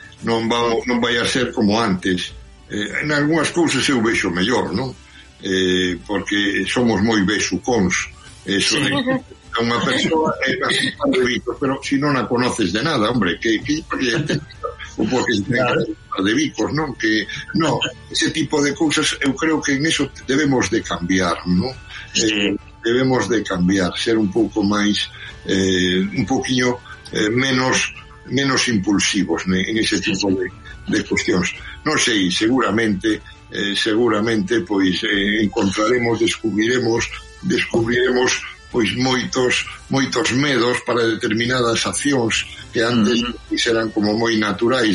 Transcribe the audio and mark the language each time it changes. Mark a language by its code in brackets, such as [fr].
[gl] Non vai a ser como antes. En algunhas cousas eu vexo mellor, non? Porque somos moi besucóns, eso é unha persoa, pero si non a conoces de nada, hombre, que ou porque se ten de bicos, non? Que no, ese tipo de cousas, eu creo que en eso debemos de cambiar, non? [es] debemos de cambiar, ser un poco más, un poquillo menos impulsivos en ese tipo de cuestiones. No sé, y seguramente pues encontraremos, descubriremos pues [gl] moitos medos [es] para determinadas accións que antes eran como [gl] moi naturais.